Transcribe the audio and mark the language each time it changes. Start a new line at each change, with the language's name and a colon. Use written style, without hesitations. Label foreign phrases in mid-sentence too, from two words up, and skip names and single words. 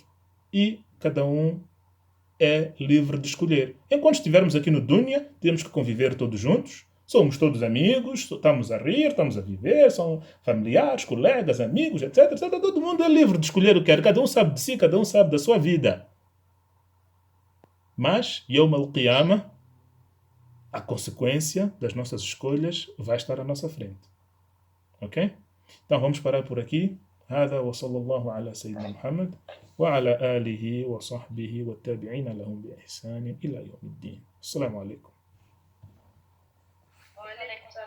Portuguese: E cada um é livre de escolher. Enquanto estivermos aqui no Dunya, temos que conviver todos juntos. Somos todos amigos, estamos a rir, estamos a viver, são familiares, colegas, amigos, etc, etc. Todo mundo é livre de escolher o que quer. Cada um sabe de si, cada um sabe da sua vida. Mas,
Arabic: يوم القيامة,
Portuguese: a consequência das nossas escolhas vai estar à nossa frente. Ok? Então vamos parar por aqui.
Arabic: هذا وصلى الله على سيدنا محمد وعلى آله وصحبه والتابعين لهم بإحسان إلى يوم الدين. السلام عليكم. وعليكم